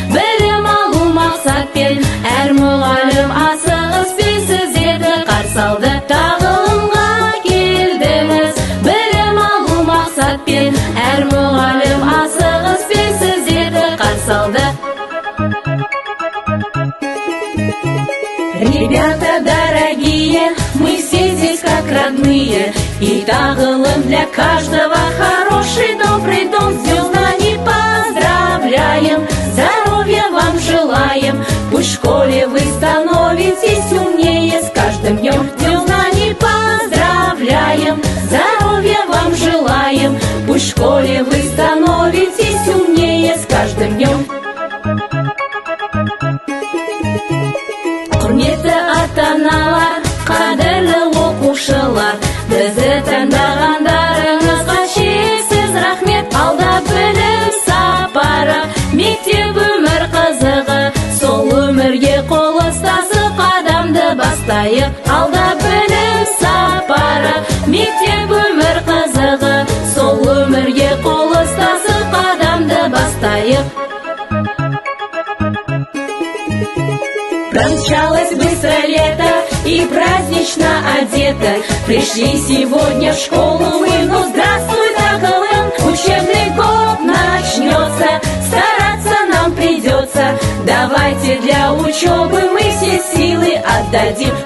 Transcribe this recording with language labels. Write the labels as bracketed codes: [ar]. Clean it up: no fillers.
[kk] Білім алу мақсатпен әр мұғалім асығыспен сіздерді қарсы алды. Тағылымға келдіңіз. Білім алу мақсатпен әр мұғалім асығыспен сіздерді қарсы алды. [ru] Ребята дорогие, мы все здесь как родные, и тағылым для каждого хороший добрый дом. С днем знаний поздравляем, здоровья вам желаем, пусть в школе вы становитесь умнее с каждым днем. С днем знаний поздравляем, здоровья вам желаем, пусть в школе вы становитесь умнее с каждым днем. [kk] Құрметті ата-аналар, қадірлі оқушылар, бізді таңдағандарыңызға шексіз рахмет. Алда білім сапары, мектеп өмір қызығы, сол өмірге қол ұстасып қадамды бастайық. Алда білім сапары, мектеп өмір қызығы, сол өмірге қол ұстасып қадамды бастайық. [ru] Промчалось быстро лето и празднично одето. Пришли сегодня в школу мы, ну здравствуй, тағылым. Учебный год начнется, стараться нам придется. Давайте для учебы мы все силы отдадим.